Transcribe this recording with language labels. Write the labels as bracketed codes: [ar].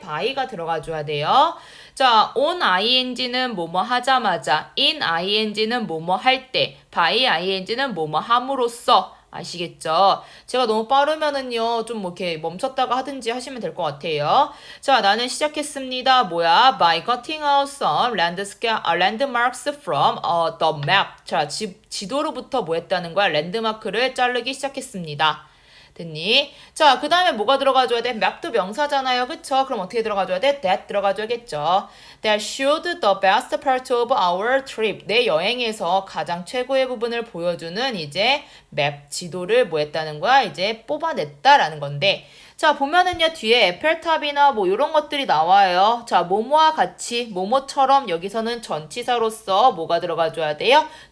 [ko] by가 들어가줘야 돼요. 자, on ing는 뭐뭐 하자마자, in ing는 뭐뭐 할 때, by ing는 뭐뭐 함으로써 아시겠죠? 제가 너무 빠르면은요, 좀 뭐 이렇게 멈췄다가 하든지 하시면 될 것 같아요. 자, 나는 시작했습니다. 뭐야? [en] By cutting out some landmarks from the map. [ko] 자, 지도로부터 뭐 했다는 거야? 랜드마크를 자르기 시작했습니다. 됐니? 자, 그 다음에 뭐가 들어가줘야 돼? map도 명사잖아요. 그쵸? 그럼 어떻게 들어가줘야 돼? that 들어가줘야겠죠. [en] That showed the best part of our trip. [ko] 내 여행에서 가장 최고의 부분을 보여주는 이제 맵, 지도를 뭐 했다는 거야? 이제 뽑아냈다라는 건데. 자, 보면은요, 뒤에 에펠탑이나 뭐 이런 것들이 나와요. 자, 뭐뭐와 같이, 뭐뭐처럼 여기서는 전치사로서 뭐가 들어가줘야 돼요?